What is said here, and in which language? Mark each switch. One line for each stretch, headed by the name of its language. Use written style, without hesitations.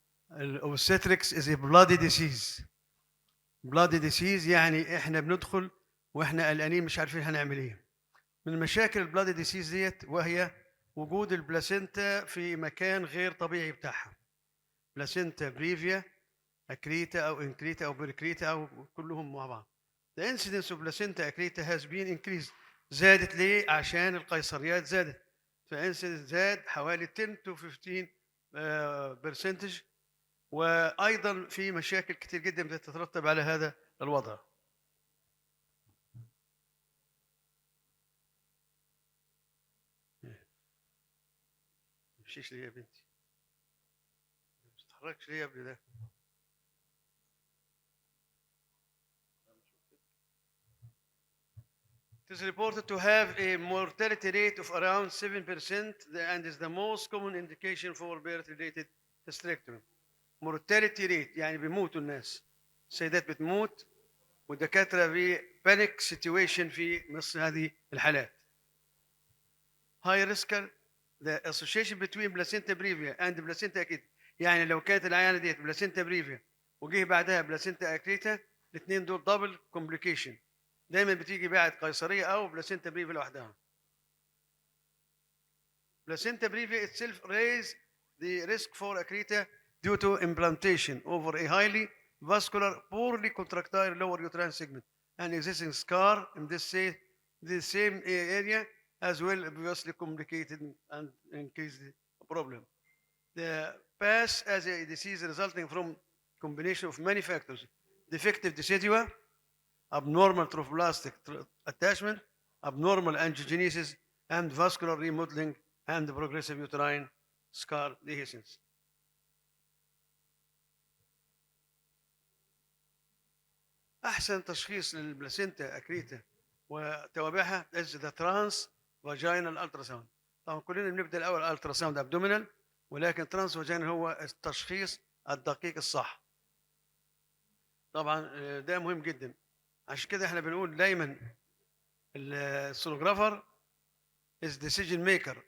English: الاوبستريكس is bloody disease.
Arabic: بلادي ديسيز يعني احنا بندخل واحنا قلقانين مش عارفين هنعمل ايه. من مشاكل البلادي ديسيز ديت وهي وجود البلاسينتا في مكان غير طبيعي بتاعها. بلاسينتا بريفيا اكريتا او انكريتا او بريكريتا او كلهم مع بعض.
English: The incidence of placenta acrita has been increased.
Arabic: زادت ليه؟ عشان القيصريات زادت. فانسيدنس زاد حوالي
English: 10 to 15 percentage.
Arabic: وايضا في مشاكل كثير جدا بتترتب على هذا الوضع. مشيش ليه يا بنتي؟ ما بتتحركش ليه يا ابني ده؟
English: It is reported to have a mortality rate of around 7% and is the most common indication for birth-related hysterectomy. Mortality rate
Arabic: يعني بيموتوا الناس. السيدات بتموت والدكاترة في
English: panic situation
Arabic: في مثل هذه الحالات.
English: High risk the association between placenta previa and placenta acreta.
Arabic: يعني لو كانت العيانة ديت placenta previa وجه بعدها placenta acreta الاثنين دول
English: double complication.
Arabic: دايما بتيجي بعد قيصريه او بلاسينتا بريفيا لوحدها.
English: Placenta previa itself raise the risk for accreta due to implantation over a highly vascular, poorly contractile lower uterine segment and existing scar in the same area as well obviously complicated and increase the problem. The PAS as a disease resulting from combination of many factors: defective decidua, abnormal trophoblastic attachment, abnormal angiogenesis, and vascular remodeling and progressive uterine scar dehiscence.
Arabic: أحسن تشخيص للبلاسينتا أكريتا وتوابعها
English: is the trans vaginal ultrasound.
Arabic: طبعا كلنا بنبدأ الأول التراساوند abdominal، ولكن ترانس فاجينال هو التشخيص الدقيق الصح. طبعا ده مهم جدا. عشان كده احنا بنقول دايما
English: السونوجرافر as decision maker.